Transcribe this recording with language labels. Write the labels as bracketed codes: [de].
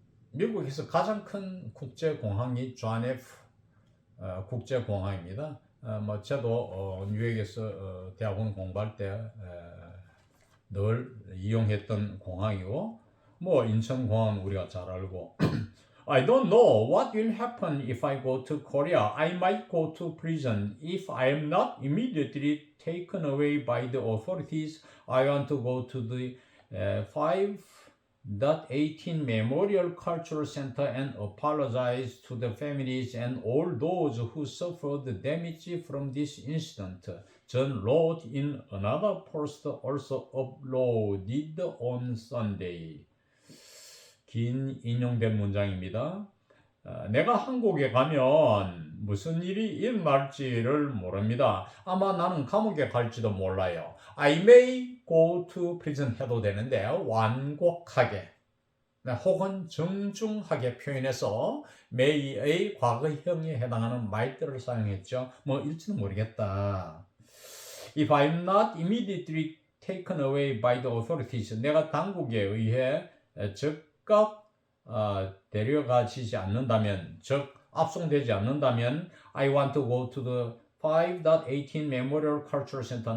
[ko] 미국에서 가장 큰 국제공항이 존 F 국제공항입니다. 저도 뉴욕에서 대학원 공부할 때 늘 이용했던 공항이고, 인천공항은 우리가 잘 알고. [en] I don't know what will happen if I go to Korea. I might go to prison. If I am not immediately taken away by the authorities, I want to go to the 5.18 Memorial Cultural Center and apologize to the families and all those who suffered damage from this incident. John wrote in another post also uploaded on Sunday. [ko] 긴 인용된 문장입니다. 내가 한국에 가면 무슨 일이 일어날지를 모릅니다. 아마 나는 감옥에 갈지도 몰라요. [en] I may go to prison [ko] 해도 되는데 완곡하게 혹은 정중하게 표현해서 may의 과거형에 해당하는 말들을 사용했죠. 일지는 모르겠다. [en] If I'm not immediately taken away by the authorities, [ko] 내가 당국에 의해 즉각 데려가지지 않는다면, 즉 압송되지 않는다면, [en] I want to go to the 5.18 Memorial Cultural Center.